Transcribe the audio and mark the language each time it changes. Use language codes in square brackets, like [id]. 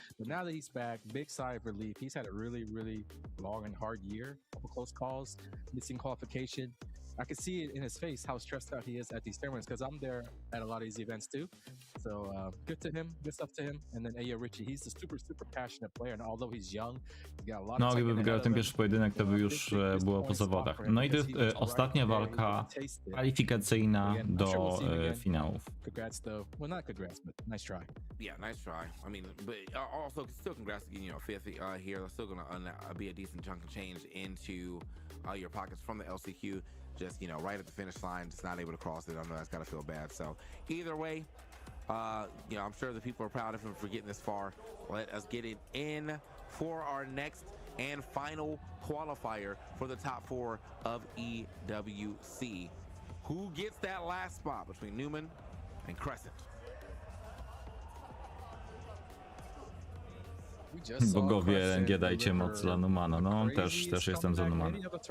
[en] But now that he's back, big sigh of relief. He's had a really, really long and hard year. Couple close calls, missing qualification. I can see it in his face how stressed out he is at these tournaments because I'm there at a lot of these events too. So good to him, good stuff to him. And then Ayo Richie, he's a super, super passionate player. And although he's young, he's got a lot of [pl] gdyby wygrał ten pierwszy pojedynek, to by już było po zawodach. No i ostatnia walka kwalifikacyjna do finałów. [en] Congrats though. Well, not congrats, but nice try. Yeah, nice try. I mean, but also still congrats to getting 5th here. That's still gonna be a decent chunk of change into your pockets from the LCQ. Just right at the finish line, just not able to cross it. I know that's gotta feel bad. So either way, I'm sure the people are proud of him for getting this far. Let us get it in for our next and final qualifier for the top 4 of EWC. Who gets that last spot between Newman and Crescent? [pl] Bogowie LNG, dajcie moc dla Numana. No, też jestem za Numanem.